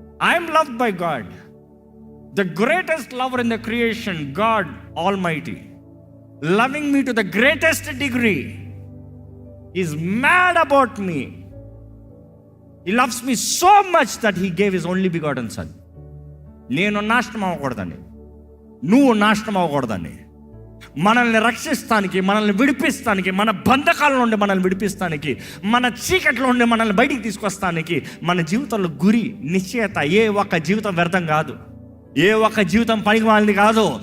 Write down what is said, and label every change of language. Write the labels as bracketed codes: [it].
[en] I'm loved by God, the greatest lover in the creation, God almighty, loving me to the greatest degree. He is mad about me. He loves me so much that he gave his only begotten son. [te] నేను నాశనం అవ్వకూడదని, నువ్వు నాశనం అవ్వకూడదని, మనల్ని రక్షిస్తానికి, మనల్ని విడిపిస్తానికి, మన బంధకాల నుండి మనల్ని విడిపిస్తానికి, మన చీకట్లో నుండి మనల్ని బయటికి తీసుకొస్తానికి మన జీవితంలో గురి, నిశ్చయత. ఏ ఒక్క జీవితం వ్యర్థం కాదు, ఏ ఒక్క జీవితం పనికిమాలినది కాదు.